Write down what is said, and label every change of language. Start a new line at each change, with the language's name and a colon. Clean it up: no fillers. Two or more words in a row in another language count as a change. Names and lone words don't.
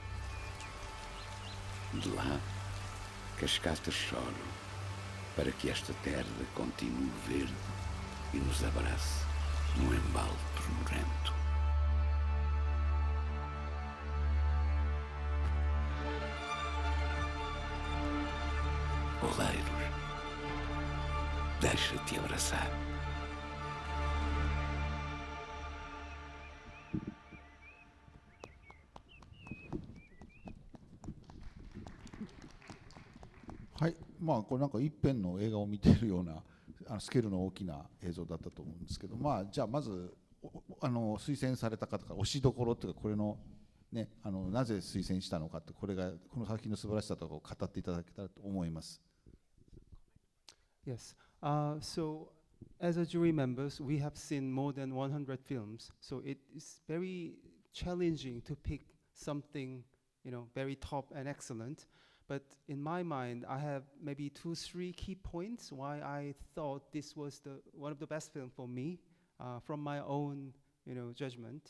Portuguese: De lá, cascatas choram para que esta terra continue verde e nos abrace num embalo ternurento. Oleiros, deixa-te abraçar.
Japanese: はい、これなんか一編の映画を見ているようなスケールの大きな映像だったと思うんですけど、じゃあまず推薦された方から推しどころというか、これのね、なぜ推薦したのかって、この作品の素晴らしさとかを語っていただけたらと思います。
English: Yes. So, as a jury members, we have seen more than 100 films. So it is very challenging to pick something, very top and excellent. But in my mind, I have maybe 2-3 key points why I thought this was one of the best films for me, from my own, judgment.